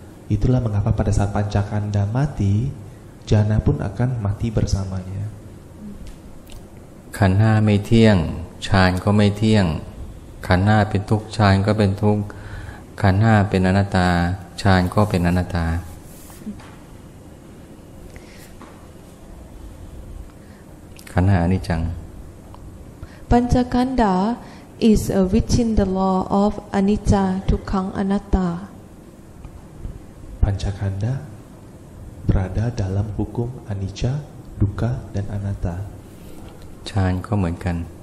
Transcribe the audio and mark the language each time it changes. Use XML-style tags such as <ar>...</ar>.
<id>Itulah mengapa pada saat Pancakanda mati, jhana pun akan mati bersamanya.</id> <th>ขันธ์ห้าไม่เที่ยงฌานก็ไม่เที่ยงขันธ์ห้าเป็นทุกข์ฌานก็เป็นทุกข์ขันธ์ห้าเป็นอนัตตาฌานก็เป็นอนัตตาขันธ์ห้าอนิจจัง</th> <en>Panchakanda is within the law of anicca, dukkha, anatta.</en> <id>Pancakanda berada dalam hukum anicca, dukkha, dan anatta.</id> <th>ฌานก็เหมือนกัน</th>